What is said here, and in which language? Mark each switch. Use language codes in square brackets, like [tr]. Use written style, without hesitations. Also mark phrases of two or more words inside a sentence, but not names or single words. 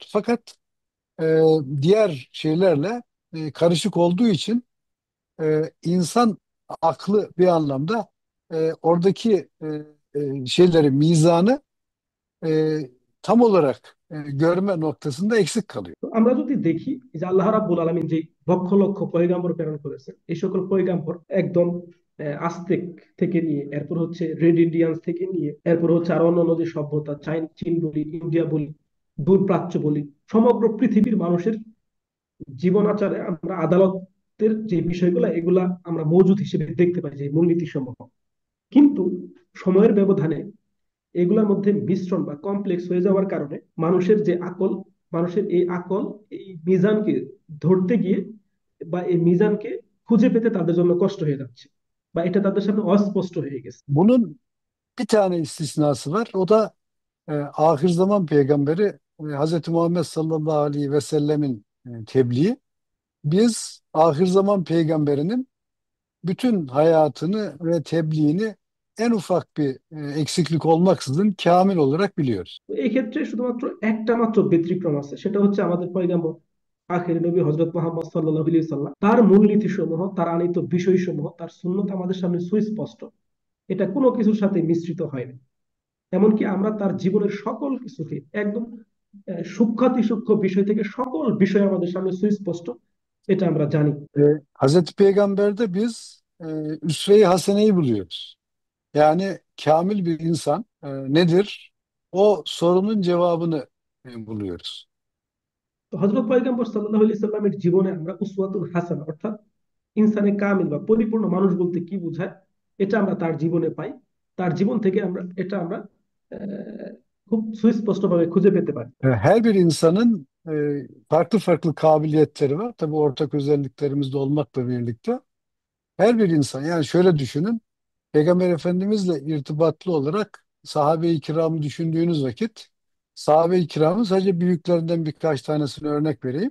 [tr] Fakat diğer şeylerle karışık olduğu için insan aklı bir anlamda oradaki şeyleri, mizanı e, tam olarak görme noktasında eksik kalıyor. [bn] তো আমরা যদি দেখি যে [ar] الله رب العالمين [bn] যে লক্ষ লক্ষ পয়গাম্বর প্রেরণ করেছেন, এই সকল পয়গাম্বর একদম আস্তেক থেকে নিয়ে, এরপর হচ্ছে [en] Red Indians [bn] থেকে নিয়ে, এরপর হচ্ছে আরো অন্যান্য যে সভ্যতা, চীন বলি, ইন্ডিয়া বলি, দূর প্রাচ্য বলি, সমগ্র পৃথিবীর মানুষের জীবন আচারে আমরা আদালতের যে বিষয়গুলো, এগুলা আমরা মজুদ হিসেবে দেখতে পাই, যে মূলনীতি সমূহ। কিন্তু সময়ের ব্যবধানে এগুলোর মধ্যে মিশ্রণ বা কমপ্লেক্স হয়ে যাওয়ার কারণে মানুষের যে আকল, মানুষের এই আকল এই মিজানকে ধরতে gিয়ে বা এই মিজানকে খুঁজে পেতে তাদের জন্য কষ্ট হয়ে যাচ্ছে, বা এটা তাদের সামনে অস্পষ্ট হয়ে গেছে। [tr] Bunun bir tane istisnası var. O da ahir zaman peygamberi Hz. Muhammed [ar] صلى الله عليه وسلم [tr] tebliği. Biz ahir zaman peygamberinin bütün hayatını ve tebliğini en ufak bir eksiklik olmaksızın kamil olarak biliyoruz. [bn] তো এই ক্ষেত্রে শুধুমাত্র একটা মাত্র ব্যতিক্রম আছে, সেটা হচ্ছে আমাদের পয়গাম্বর আখেরি নবী হযরত মুহাম্মদ [ar] صلى الله عليه سلم. [bn] তার মূলনীতি সমূহ, তার আনিত বিষয় সমূহ, তার সুন্নত আমাদের সামনে সুস্পষ্ট, এটা কোনো কিছুর সাথে মিশ্রিত হয়নি। এমনকি আমরা তার জীবনের সকল কিছুকে একদম সূক্ষ্মাতি সূক্ষ্ম বিষয় থেকে সকল বিষয় আমাদের সামনে সুস্পষ্ট, এটা আমরা জানি। [tr] Hazreti Peygamber'de biz üsve-i haseneyi buluyoruz. Yani kamil bir insan nedir? O sorunun cevabını buluyoruz. [bn] তো হযরত পয়গম্বর [ar] صلى الله عليه سلم [bn] জীবনে আমরা [ar] أسوة الحسن, [bn] অর্থাৎ [fa] انسان کامل [bn] বা পরিপূর্ণ মানুষ বলতে কি বোঝায়, এটা আমরা তার জীবনে পাই। তার জীবন থেকে আমরা আহ, খুব সুস্পষ্টভাবে খুঁজে পেতে পারি। [tr] Her bir insanın farklı farklı kabiliyetleri var. Tabii ortak özelliklerimiz de olmakla birlikte. Her bir insan yani şöyle düşünün. Peygamber Efendimizle irtibatlı olarak sahabe-i kiramı düşündüğünüz vakit sahabe-i kiramın sadece büyüklerinden birkaç tanesini örnek vereyim.